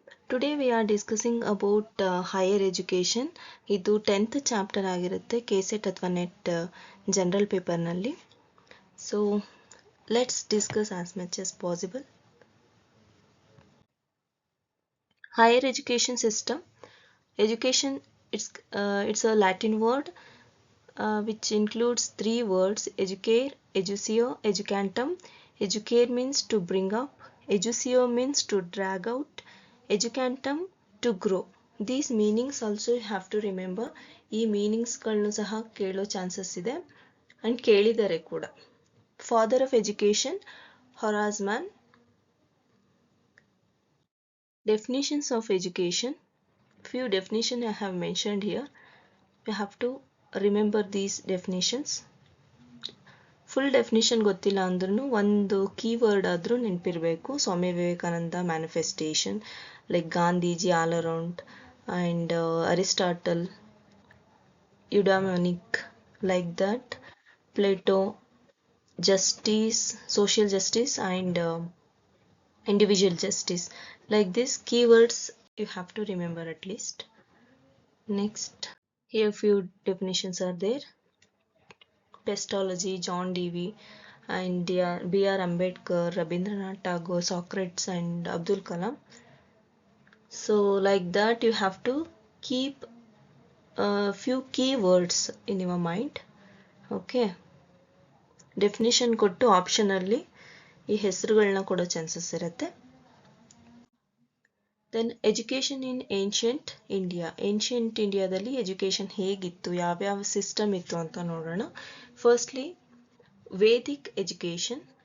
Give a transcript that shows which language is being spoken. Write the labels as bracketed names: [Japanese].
[English] Today we are discussing about higher education. [Kannada] ಇದು 10th chapter ಆಗಿರುತ್ತೆ KSET ಅಥವಾ net general ಪೇಪರ್ನಲ್ಲಿ. [English] So let's discuss as much as possible. Higher education system. Education, it's a Latin word which includes three words: educare, educio, educantum. Educare means to bring up, educio means to drag out, educantum to grow. These meanings also you have to remember. [Kannada] ಈ ಮೀನಿಂಗ್ಸ್ಗಳನ್ನು ಸಹ ಕೇಳೋ chances ಇದೆ and ಕೇಳಿದ್ದಾರೆ ಕೂಡ. [English] Father of education Horace Mann. Definitions of education. Few definitions I have mentioned here. You have to remember these definitions. [Kannada] Full definition ಗೊತ್ತಿಲ್ಲ ಅಂದ್ರೂ ಒಂದು keyword ಆದರೂ ನೆನಪಿರಬೇಕು. [English] Swami Vivekananda manifestation, like Gandhiji all around, and Aristotle, eudaimonic, like that, Plato, justice, social justice, and individual justice. Like this keywords you have to remember at least. Next, here few definitions are there. Pestology, John Dewey, and B.R. Ambedkar, Rabindranath Tagore, Socrates, and Abdul Kalam. So like that you have to keep a few keywords in your mind. Okay. [Kannada] Definition ಕೊಟ್ಟು ಆಪ್ಷನಲ್ಲಿ ಈ ಹೆಸರುಗಳನ್ನ ಕೊಡೋ chances ಇರುತ್ತೆ. [English] Then education in ancient India. [Kannada] Ancient ಇಂಡಿಯಾದಲ್ಲಿ education ಹೇಗಿತ್ತು, ಯಾವ್ಯಾವ system ಇತ್ತು ಅಂತ ನೋಡೋಣ. [English] Firstly Vedic education.